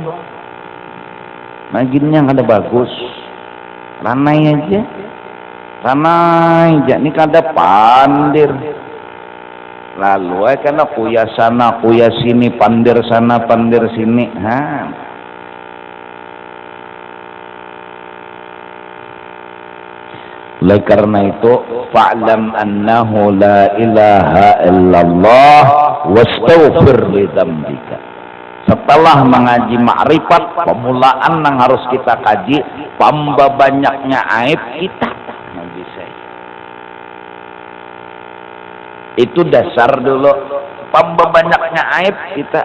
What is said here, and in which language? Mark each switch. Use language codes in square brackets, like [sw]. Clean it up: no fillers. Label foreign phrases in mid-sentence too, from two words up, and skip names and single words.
[bjn] Maginnya kada bagus, ranai aja, ini kada pandir. Lalu karena kuya sana kuya sini, pandir sana pandir sini. [id] Oleh karena itu, [ar] فاعلم أنه لا إله إلا الله واستغفر لذنبك. [id] Setelah mengaji ma'rifat, pemulaan yang harus kita kaji, [bjn] pamba banyaknya aib kita. Itu dasar dulu, pamba banyaknya aib kita.